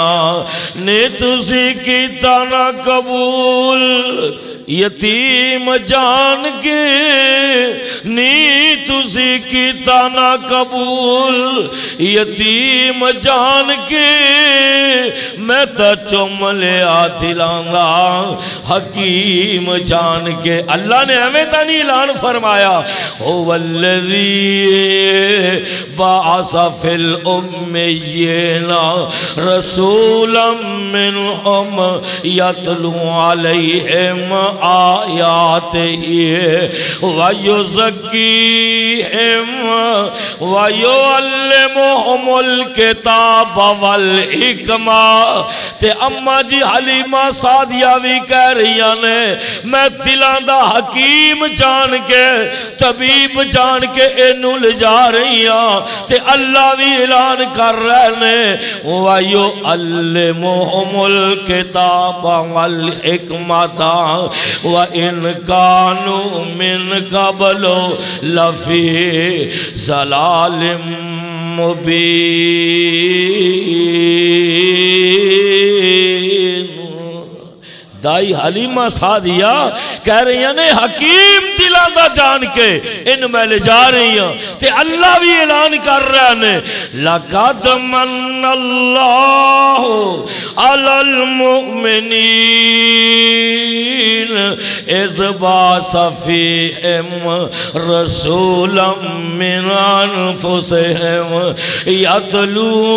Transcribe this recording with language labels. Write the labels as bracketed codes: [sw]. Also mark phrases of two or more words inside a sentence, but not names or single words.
[pa] ਨੇ ਤੁਸੀ ਕੀਤਾ ਨਾ ਕਬੂਲ ਯਤੀਮ ਜਾਣ ਕੇ, ਨੀ ਤੁਸੀ ਕੀਤਾ ਨਾ ਕਬੂਲ ਯਤੀਮ ਜਾਣ ਕੇ, ਮੈਂ ਤੋ ਚੁੰਮ ਲਿਆ ਦਿਲਾਂਗਾ ਹਕੀਮ ਜਾਣ ਕੇ। ਅੱਲਾਹ ਨੇ ਐਵੇਂ ਤੋ ਨਹੀਂ ਐਲਾਨ ਫ਼ਰਮਾਇਆ [ar] هو الذي بعث في الأميين رسولا منهم يتلو عليهم آياته ويزكيهم ويعلمهم الكتاب والحكمة. [pa] ਤੇ ਅੰਮਾ ਜੀ ਹਲੀਮਾ ਸਾਦੀਆ ਭੀ ਕਹਿ ਰਹੀ ਨੇ ਮੈਂ ਦਿਲਾਂ ਦਾ ਹਕੀਮ ਜਾਣ ਕੇ ਤਬੀਬ ਜਾਣ ਕੇ ਇਨੂੰ ਲੈ ਜਾ ਰਹੀ ਹਾਂ। ਤੇ ਅੱਲਾਹ ਭੀ ਐਲਾਨ ਕਰ ਰਹੇ ਨੇ [ar] ويعلمهم الكتاب والحكمة وإن كانوا من قبل لفي ضلال مبين. [pa] ਦਾਈ ਹਲੀਮਾ ਸਾਦੀਆ ਕਹਿ ਰਹੀ ਨੇ ਹਕੀਮ ਦਿਲਾਂਦਾ ਜਾਣ ਕੇ ਇਨ ਮੈਂ ਲੈ ਜਾ ਰਹੀ ਹੂੰ। ਤੇ ਅੱਲਾਹ ਭੀ ਐਲਾਨ ਕਰ ਰਹੇ ਨੇ [ar] لقد من الله على المؤمنين إذ بعث فيهم رسولا من أنفسهم يتلو